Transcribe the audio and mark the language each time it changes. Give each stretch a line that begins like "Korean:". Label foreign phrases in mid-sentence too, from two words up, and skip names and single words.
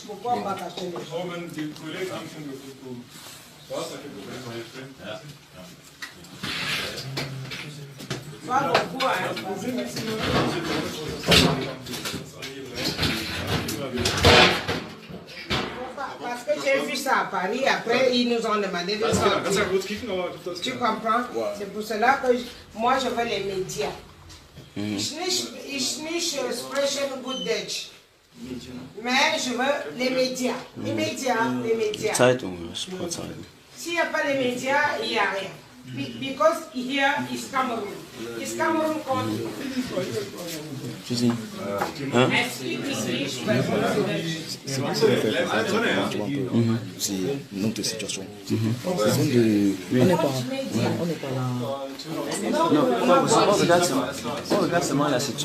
French: Pourquoi on va cacher les gens? Pas beaucoup, hein, parce que j'ai vu ça à Paris, après ils nous ont demandé de sortir. Tu comprends? C'est pour cela que moi je veux les médias.
German: Ich nicht sprechen gut Deutsch.
French: Mais je veux les médias. Les médias.
German: Zeitung, Sportzeitung.
French: S'il n'y a pas les médias, il n'y a rien.
English: Because here is Cameroon. Is Cameroon country.
French: Tu dis
English: I speak English, but
French: C'est notre situation. Non, on regarde seulement la situation.